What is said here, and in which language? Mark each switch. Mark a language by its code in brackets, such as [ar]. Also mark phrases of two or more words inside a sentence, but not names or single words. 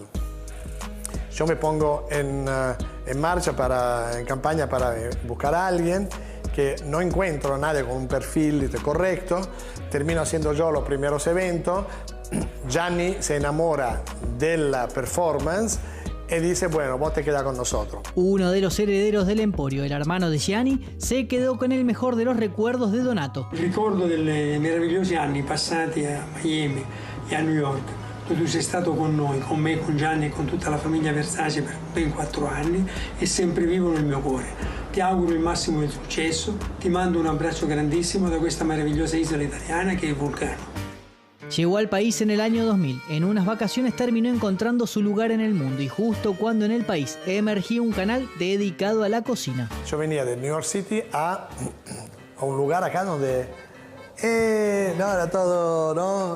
[es] Yo me pongo en marcha, en campaña para buscar a alguien que no encuentro a nadie con un perfil correcto. Termino haciendo yo los primeros eventos. Gianni se enamora de la performance y dice, bueno, vos te quedás con nosotros. Uno de los herederos del Emporio, el hermano de Gianni, se quedó con el mejor de los recuerdos de Donato. [it] Ricordo dei meravigliosi anni passati a Miami e a New York, dove tu sei stato con noi, con me, con Gianni e con tutta la famiglia Versace per ben 4 anni e sempre vivo nel mio cuore. Ti auguro il massimo del successo, ti mando un abbraccio grandissimo da questa meravigliosa isola italiana che è Vulcano. [es] Llegó al país en el año 2000. En unas vacaciones terminó encontrando su lugar en el mundo y justo cuando en el país emergía un canal dedicado a la cocina. Yo venía de New York City a un lugar acá donde no, era todo, ¿no?